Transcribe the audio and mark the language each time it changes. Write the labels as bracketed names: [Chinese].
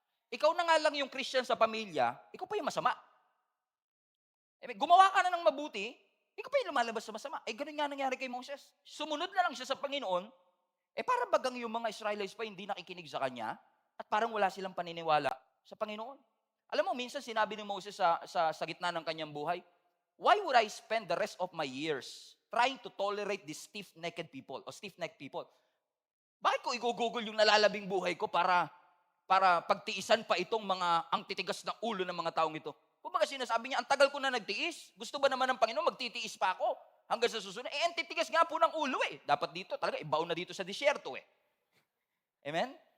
[Filipino] Ikaw na nga lang yung Christian sa pamilya, ikaw pa yung masama. Gumawa ka na ng mabuti, ikaw pa yung lumalabas sa masama. Ganun nga nangyari kay Moses. Sumunod na lang siya sa Panginoon, para bagang yung mga Israelites pa hindi nakikinig sa kanya, at parang wala silang paniniwala sa Panginoon. Alam mo, minsan sinabi ni Moses sa gitna ng kanyang buhay, [English] why would I spend the rest of my years trying to tolerate these stiff-necked people o stiff-necked people? [Filipino] Bakit ko igugugol yung nalalabing buhay ko para pagtiisan pa itong mga ang titigas na ulo ng mga taong ito? Kumbaga sinasabi niya, ang tagal ko na nagtiis. Gusto ba naman ng Panginoon magtitiis pa ako hanggang sa susunod? Ang titigas nga po ng ulo Dapat dito, talaga, ibaon na dito sa disyerto Amen?